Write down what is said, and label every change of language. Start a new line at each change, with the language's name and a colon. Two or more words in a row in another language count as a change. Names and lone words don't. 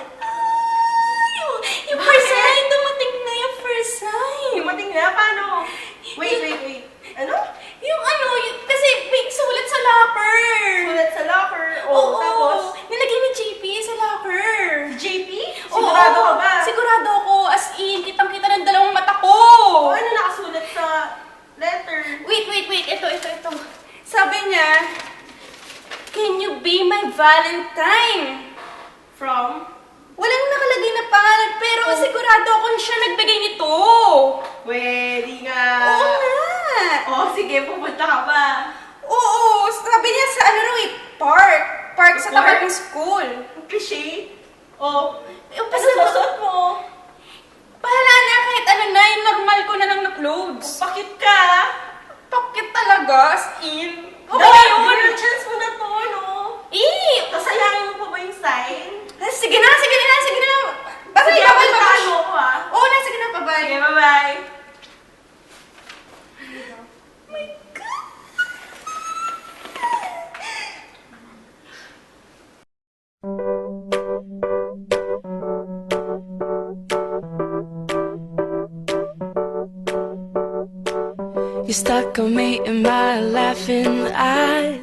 English: Yung first sign!
Filipino: Dumating na yung
English: first sign!
Filipino: Dumating na? Paano? Wait. Ano? Kasi may sulat sa locker! Sulat sa locker. Oo, Tapos? nilagay ni JP sa locker. JP? Oo, Sigurado ka ba? Sigurado ako.
English: As in,
Filipino: kitang-kita ng dalawang mata ko. O, ano nakasulat sa letter? Wait. Ito. Sabi niya,
English: "Can you be my Valentine?" From?
Filipino: Walang nakalagay na pangalan, pero sigurado ako siya nagbigay nito. Pwede nga. Oo nga. Oh, sige, pupunta ka ba? Oo, sabi niya sa park. Park sa Park? tapat ng school. Ang cliche. Oh, Yung ano susuot mo? Bahala na kahit ano na, yung normal ko na lang na clothes. Pakit ka. Pakit talaga,
English: as in.
Filipino: Okay Dapat na yun.
English: girl chance
Filipino: mo na to, no? Kasayangin mo pa ba yung sign? Sige na. Bye-bye, Sige, bye-bye, puntahan bye-bye. mo ko, ha? Oo na, sige na, bye-bye. Sige, bye-bye.
English: My God. You stuck on me in my laughing eyes.